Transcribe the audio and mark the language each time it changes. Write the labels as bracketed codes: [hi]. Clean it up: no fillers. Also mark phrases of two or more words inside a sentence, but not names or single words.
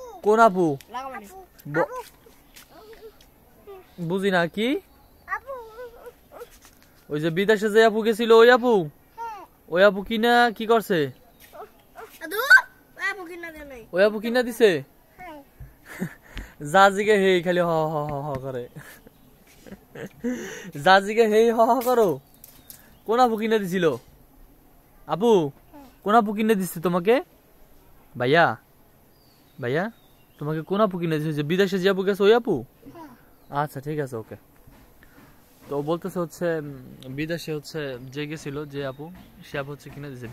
[bn] কোন আপু? লাগামানি ব- বুঝি না কি। আবু। ওই যে বিদেশে যে আপু গেছিল, ওই আপু? হ্যাঁ। ওই আপু কিনা কি করছে? আদু আবু কিনা দে নাই। ওই আপু কিনা দিছে? হ্যাঁ। জাজিকে হে খালি হ হ হ হ করে। জাজিকে হে হ হ করো। কোন আপু কিনে দিছিল? আপু, কোন আপু কিনে দিচ্ছে তোমাকে? ভাইয়া, ভাইয়া তোমাকে কোন আপু কিনে দিচ্ছে? যে বিদেশে যে আপু গেছে ওই আপু? আচ্ছা ঠিক আছে, ওকে। তো ও বলতেছে হচ্ছে বিদেশে হচ্ছে যে গেছিল, যে আপু, সে আপু হচ্ছে কিনে দিছে।